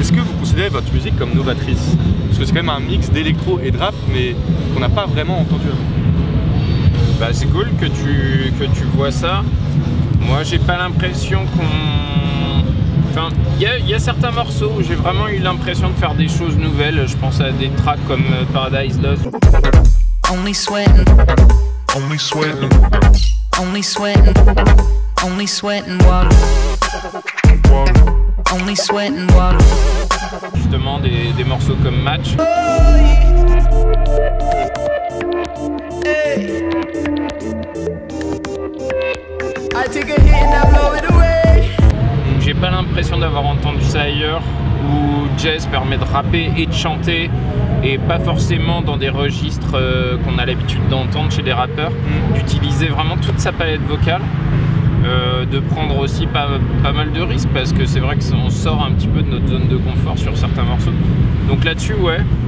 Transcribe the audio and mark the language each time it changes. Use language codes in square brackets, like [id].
[fr] Est-ce que vous considérez votre musique comme novatrice? Parce que c'est quand même un mix d'électro et de rap, mais qu'on n'a pas vraiment entendu avant. Bah, c'est cool que tu vois ça. Moi, j'ai pas l'impression qu'on... Enfin, il y a certains morceaux où j'ai vraiment eu l'impression de faire des choses nouvelles. Je pense à des tracks comme Paradise Lost. [en] Only sweating, Only sweating, only sweating, only sweating water, only sweating water. [fr] Justement, des morceaux comme Match. J'ai pas l'impression d'avoir entendu ça ailleurs, où jazz permet de rapper et de chanter, et pas forcément dans des registres qu'on a l'habitude d'entendre chez des rappeurs, d'utiliser vraiment toute sa palette vocale, de prendre aussi pas mal de risques, parce que c'est vrai qu'on sort un petit peu de notre zone de confort sur certains morceaux. Donc là-dessus, ouais.